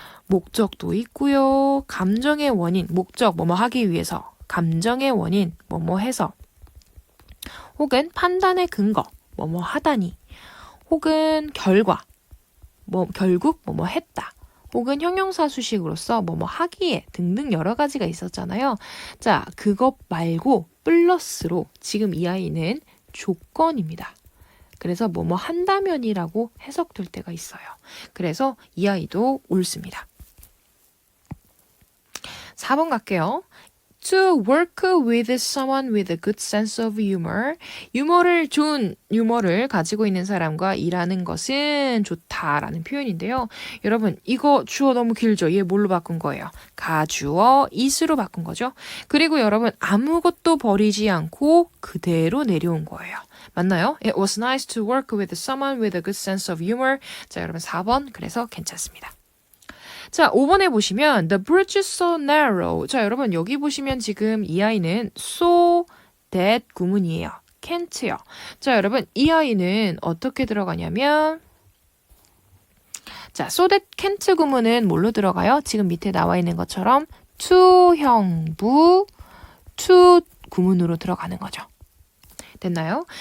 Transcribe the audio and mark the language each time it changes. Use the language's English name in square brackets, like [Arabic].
[Korean] 목적도 있고요. 감정의 원인, 목적 뭐뭐 하기 위해서, 감정의 원인 뭐뭐 해서, 혹은 판단의 근거 뭐뭐 하다니, 혹은 결과 결국 뭐뭐 했다, 혹은 형용사 수식으로서 뭐뭐 하기에 등등 여러 가지가 있었잖아요. 자, 그것 말고 플러스로 지금 이 아이는 조건입니다. 그래서 뭐뭐 한다면이라고 해석될 때가 있어요. 그래서 이 아이도 옳습니다. 4번 갈게요. [English] To work with someone with a good sense of humor. [Korean] 좋은 유머를 가지고 있는 사람과 일하는 것은 좋다라는 표현인데요. 여러분, 이거 주어 너무 길죠? 얘 뭘로 바꾼 거예요? 가주어 is로 바꾼 거죠. 그리고 여러분, 아무것도 버리지 않고 그대로 내려온 거예요. 맞나요? [English] It was nice to work with someone with a good sense of humor. [Korean] 자, 여러분 4번 그래서 괜찮습니다. 자, 5번에 보시면 [English] The bridge is so narrow. [Korean] 자, 여러분 여기 보시면 지금 이 아이는 so that 구문이에요. can't요. 자, 여러분 이 아이는 어떻게 들어가냐면 자, so that can't 구문은 뭘로 들어가요? 지금 밑에 나와 있는 것처럼 to 형부 to 구문으로 들어가는 거죠. 됐나요?